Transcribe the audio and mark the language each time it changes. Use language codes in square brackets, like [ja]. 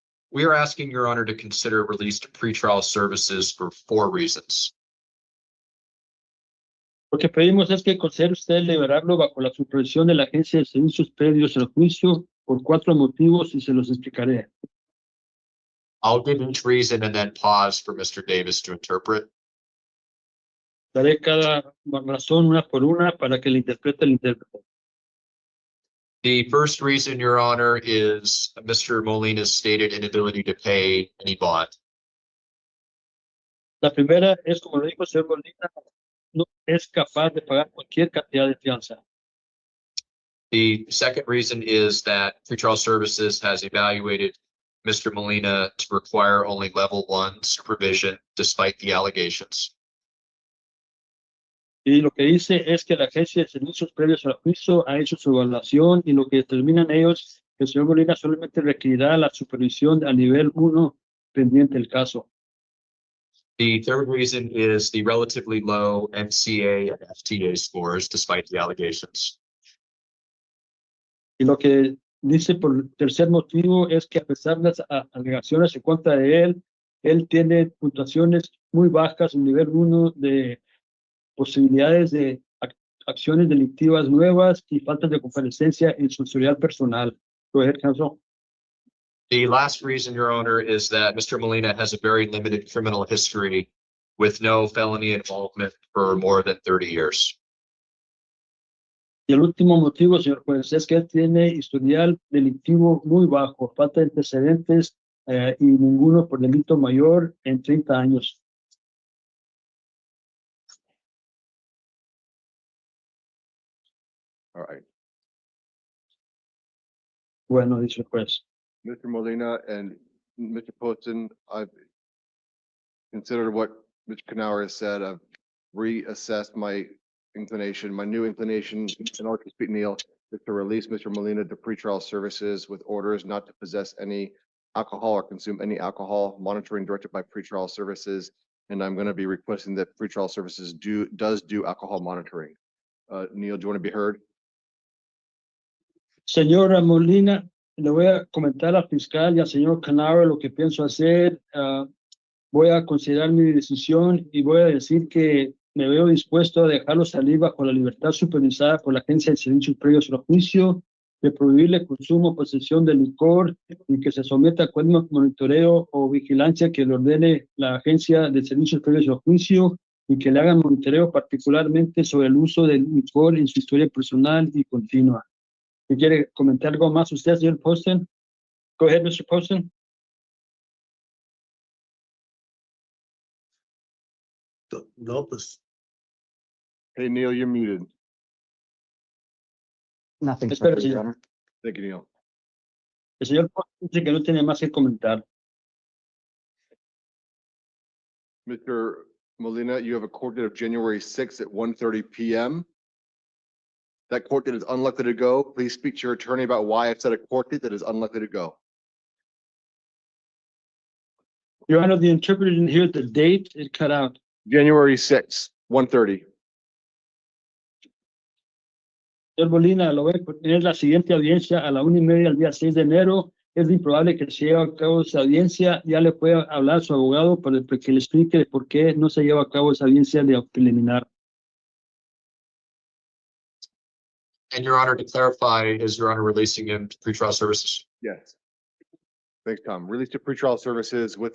[en] we are asking Your Honor to consider release to pretrial services for 4 reasons. [es] Lo que pedimos es que considere usted liberarlo bajo la supervisión de la Agencia de Servicios Previos al Juicio por 4 motivos y se los explicaré. [en] I'll give each reason and then pause for Mr. Davis to interpret. [es] Daré cada razón una por una para que le interprete el intérprete. [en] The first reason, Your Honor, is Mr. Molina's stated inability to pay any bond. [es] La primera es, como lo dijo el señor Molina, no es capaz de pagar cualquier cantidad de fianza. [en] The second reason is that pretrial services has evaluated Mr. Molina to require only level 1 supervision despite the allegations. [es] Y lo que dice es que la Agencia de Servicios Previos al Juicio ha hecho su evaluación y lo que determinan ellos El señor Molina solamente requerirá la supervisión al nivel 1 pendiente del caso. [en] The third reason is the relatively low MCA and FTA scores despite the allegations. [es] Y lo que dice por tercer motivo es que a pesar de las alegaciones en contra de él tiene puntuaciones muy bajas, un nivel 1 de posibilidades de acciones delictivas nuevas y falta de comparecencia en su historial personal. [en] Go ahead, counsel. The last reason, Your Honor, is that Mr. Molina has a very limited criminal history with no felony involvement for more than 30 years. [es] Y el último motivo, señor juez, es que él tiene historial delictivo muy bajo, falta de antecedentes y ninguno por delito mayor en 30 años. [en] All right. [es] Bueno, dice el juez. [en] Mr. Molina and Mr. Poston, I've considered what Mr. Canower has said. I've reassessed my inclination, my new inclination, in order to speak, Neil, is to release Mr. Molina to pretrial services with orders not to possess any alcohol or consume any alcohol, monitoring directed by pretrial services. And I'm going to be requesting that pretrial services does do alcohol monitoring. Neil, do you want to be heard? [es] Señora Molina, le voy a comentar al fiscal y al señor Canower lo que pienso hacer. Voy a considerar mi decisión y voy a decir que me veo dispuesto a dejarlo salir bajo la libertad supervisada por la Agencia de Servicios Previos al Juicio, de prohibirle consumo o posesión de licor y que se someta a cualquier monitoreo o vigilancia que le ordene la Agencia de Servicios Previos al Juicio y que le hagan monitoreo particularmente sobre el uso del licor en su historia personal y continua. ¿Y quiere comentar algo más usted, señor Poston? [en] Go ahead, Mr. Poston. [es] No, pues, [en] Hey, Neil, you're muted. Nothing [es] Espera, [en] further, Your [es] señor. [en] Honor. Thank you, Neil. [es] El señor Poston dice que no tiene más que comentar. [en] Mr. Molina, you have a court date of January 6th at 1:30 PM. That court date is unlikely to go. Please speak to your attorney about why I set a court date that is unlikely to go. Your Honor, the interpreter didn't hear the date, it cut out. January 6th, 1:30. [es] Señor Molina, lo voy a tener la siguiente audiencia a la 1:30 el día 6 de enero. Es improbable que se lleve a cabo esa audiencia. Ya le puede hablar a su abogado para que le explique por qué no se lleva a cabo esa audiencia de preliminar. [en] And Your Honor, to clarify, is Your Honor releasing him to pretrial services? Yes. Thanks, Tom. Release to pretrial services with